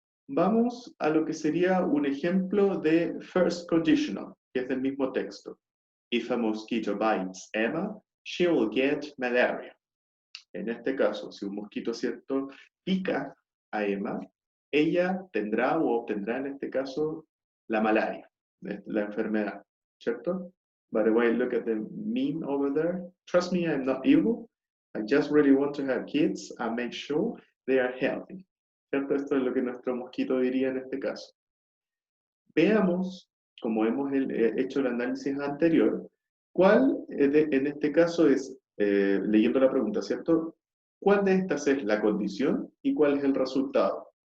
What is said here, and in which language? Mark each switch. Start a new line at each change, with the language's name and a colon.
Spanish: Vamos a lo que sería un ejemplo de first conditional, que es del mismo texto.
English: If a mosquito bites Emma, she will get malaria.
Spanish: En este caso, si un mosquito, ¿cierto?, pica a Emma, ella tendrá o obtendrá en este caso la malaria, la enfermedad, ¿cierto?
English: By the way, look at the meme over there. Trust me, I'm not evil. I just really want to have kids and make sure they are healthy.
Spanish: ¿Cierto? Esto es lo que nuestro mosquito diría en este caso. Veamos, como hemos hecho el análisis anterior, cuál en este caso es, leyendo la pregunta, ¿cierto? ¿Cuál de estas es la condición y cuál es el resultado?